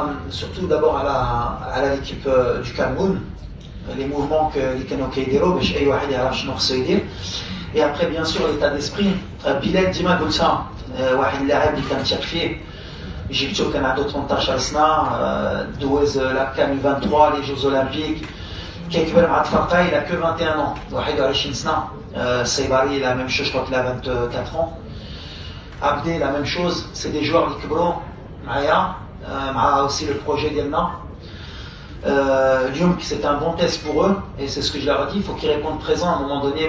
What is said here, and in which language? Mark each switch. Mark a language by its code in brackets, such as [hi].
[fr] Surtout d'abord à l'équipe du Cameroun, les mouvements que les Kanoka [ar] يديروا باش اي واحد يعرف شنو خصو يدير. [fr] Et après bien sûr l'état d'esprit. [ar] Bilal ديما قلتها واحد اللاعب اللي كنثق فيه جبتو كان عنده 18 سنه دوز لا كان 23 [fr] les Jeux Olympiques [ar] كيكبر مع الفرقه [fr] il a que 21 ans [ar] 21 سنه. [fr] Saibari la même chose, je crois qu'il a 24 ans. Abdé la même chose, c'est des joueurs qui [ar] كبروا معايا مع [fr] aussi le projet [ar] ديالنا. [fr] Lyon, c'est un bon test pour eux, et c'est ce que je leur ai dit, il faut qu'ils répondent présent à un moment donné.